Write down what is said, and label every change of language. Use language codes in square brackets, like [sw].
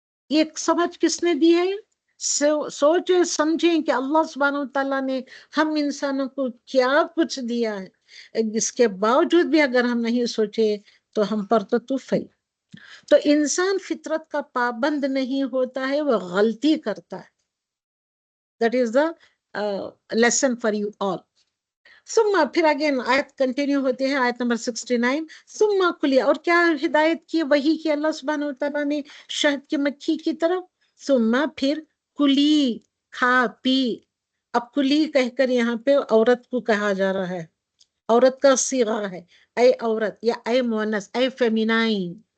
[ur] یہ سمجھ کس نے دی ہے؟ سوچے سمجھیں کہ اللہ سبحانہ وتعالیٰ نے ہم انسانوں کو کیا کچھ دیا ہے، اس کے باوجود بھی اگر ہم نہیں سوچے تو ہم پر تو طوف ہے. تو انسان فطرت کا پابند نہیں ہوتا ہے، وہ غلطی کرتا ہے. [en] That is the lesson for you all. [ur] ثم پھر اگین آیت کنٹینیو ہوتے ہیں، آیت نمبر 69. ثم کلی، اور کیا ہدایت کی، وہی کی اللہ سبحانہ وتعالیٰ نے شہد کی مکھی کی طرف. ثم پھر کلی، کھا پی. اب کلی کہہ کر یہاں پہ عورت کو کہا جا رہا ہے، عورت کا صیغہ ہے، اے عورت یا اے مؤنث، اے فیمینائن.